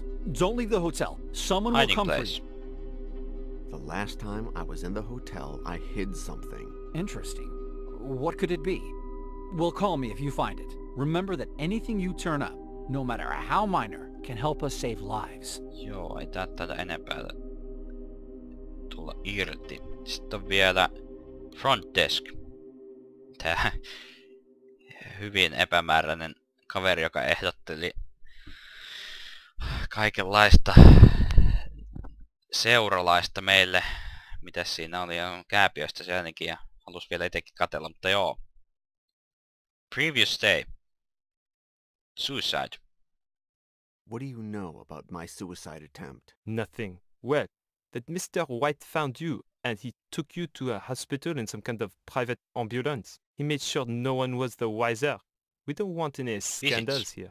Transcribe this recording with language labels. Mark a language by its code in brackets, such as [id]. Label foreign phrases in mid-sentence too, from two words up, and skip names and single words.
[en] Don't leave the hotel. Someone will Hiding come place. for you. The last time I was in the hotel, I hid something. Interesting. What could it be? Well, call me if you find it. Remember that anything you turn up, no matter how minor, can help us save lives. [fi] Joo, ei tätä enempää tulla irti. Sitten on vielä [en] front desk. [fi] Tää hyvin epämääräinen kaveri, joka ehdotteli kaikenlaista seuralaista meille. Mitäs siinä oli? Kääpiöstä se ainakin ja halusi vielä itsekin katsella, mutta joo. [en] Previous day. Suicide. What do you know about my suicide attempt? Nothing. Well, that Mr. White found you and he took you to a hospital in some kind of private ambulance. He made sure no one was the wiser. We don't want any scandals here.